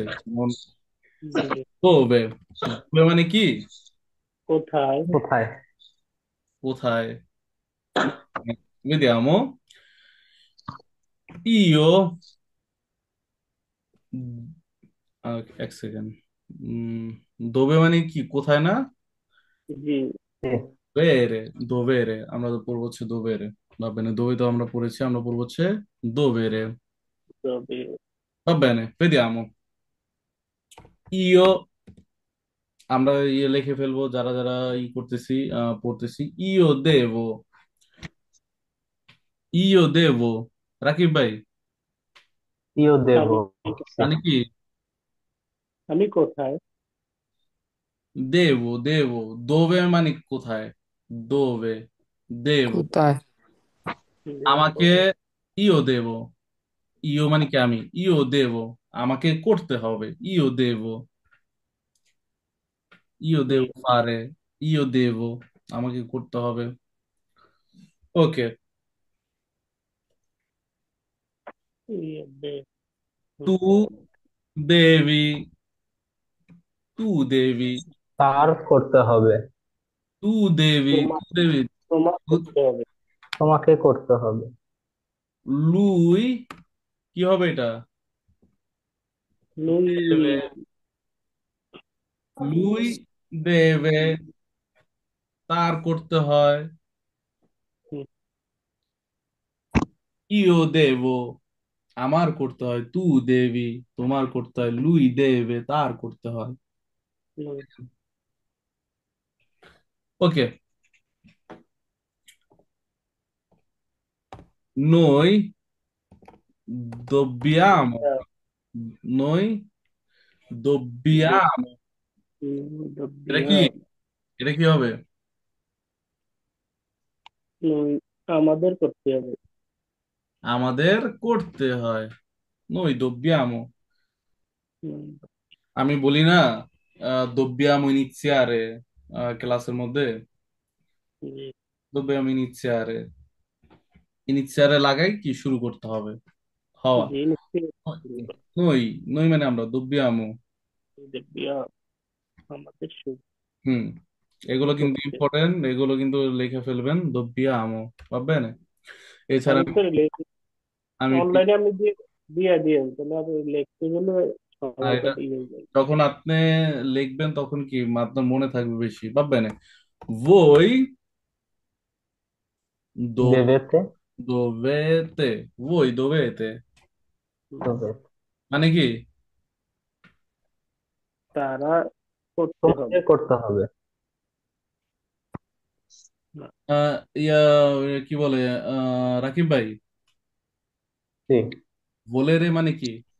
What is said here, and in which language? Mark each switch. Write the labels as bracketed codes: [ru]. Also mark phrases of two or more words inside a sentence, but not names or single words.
[bn] যেমন জি, দোবে, দোবে মানে কি কোথায়? কোথায়? [it] কোথায়। vediamo, io, [bn] এক সেকেন্ড, দোবে মানে কি কোথায় না, জি, জি। দোবেরে, দোবেরে আমরা তো পড়বো হচ্ছে দোবেরে, [it] va bene, [bn] dove তো আমরা পড়েছি, আমরা পড়বো হচ্ছে dovere, তবে [it] va bene, vediamo, io, [bn] আমরা ইয়ে লিখে ফেলবো যারা যারা করতেছি, পড়তেছি, [it] io devo, [bn] রাকিব ভাই, [it] io devo. [bn] আমি মানে কি আমি কোথায়? দেব, দোবে মানে কোথায়, দোবে, দেব, কোথায়? দেব, আমাকে, [it] io devo, [bn] ইও মানে কি আমি, [it] io devo, [bn] আমাকে করতে হবে, [it] io devo [bn] জি, পারে, [it] io devo, [bn] আমাকে করতে হবে। ওকে, [it] io devo, tu devi, tu devi, [bn] তার করতে হবে। [it] tu devi, [bn] তোমার [it] tu devi, [bn] তোমার [it] তু- [bn] করতে হবে। তোমাকে করতে হবে। লুই, কি হবে এটা, দেবে, [it] lui lui deve, [bn] তার করতে হয়, [it] io devo, [bn] আমার করতে হয়, [it] tu devi, [bn] তোমার করতে হয়, [it] lui deve, [bn] তার করতে হয়। [it] lui ওকে, noi dobbiamo, noi dobbiamo, [bn] এটা কি, [it] dobbiamo, [bn] এটা কি হবে, lui আমাদের করতে হবে। আমাদের করতে হয়, [it] noi dobbiamo, [bn] হুম, আমি বলি না [it] dobbiamo iniziare, [bn] ক্লাসের মধ্যে জি, [it] dobbiamo iniziare, iniziare [bn] লাগাই কি শুরু করতে হবে, হওয়া, জি, নিশ্চয়ই শুরু করতে noi, noi মানে আমরা, dobbiamo, হবে। dobbiamo, আমাদের শুরু হুম, এগুলো কিন্তু করতে হবে। ইম্পর্টেন্ট, এগুলো কিন্তু লিখে ফেলবেন, [it] dobbiamo, va bene? [bn] এছাড়া আমি তো আমি অনলাইনে আমি দিয়ে দিয়ে দিই, তাহলে আমি লিখতে গেলে আর সময়টা এটা দিয়ে যায়। যখন আপনি লিখবেন তখন কি আপনার মনে থাকবে বেশি, [it] va bene? Voi do- দেবেতে, voi dovete, [bn] হুম, তবে মানে কি তারা করতে তোমাকে হবে। করতে হবে। না, ইয়া, কি বলে, রাকিব ভাই, জি। ভোলেরে মানে কি?